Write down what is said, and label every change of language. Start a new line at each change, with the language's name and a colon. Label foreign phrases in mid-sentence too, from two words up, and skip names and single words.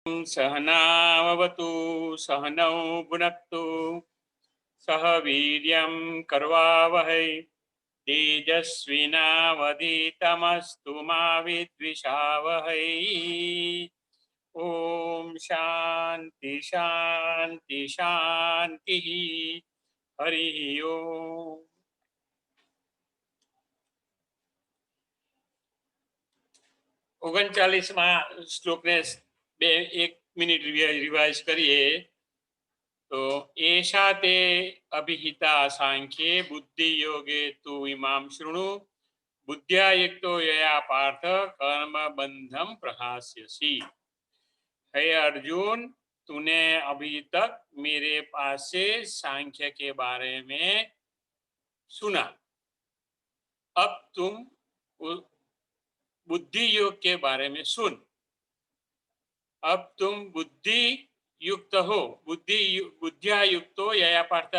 Sanskrit: सहनावतु सहनौ भुनक्तु सह वीर्यं करवावहै तेजस्विनावधीतमस्तु मा विद्विषावहै। ओम शांति शांति शांति। हरि ओम।
Gujarati: 39માં શ્લોકને 1 મિનિટ રિવાઇઝ કરીએ
Sanskrit: तो एषा ते अभिहिता सांख्ये बुद्धि योगे तु इमां शृणु बुद्ध्या युक्तो यया पार्थ कर्म बंधम प्रहास्यसि।
Hindi: हे अर्जुन, तूने अभी तक मेरे पास से सांख्य के बारे में सुना, अब तुम बुद्धि योग के बारे में सुन। अब तुम बुद्धि युक्त हो, बुद्धिया युक्त हो
Sanskrit: यया पार्थ।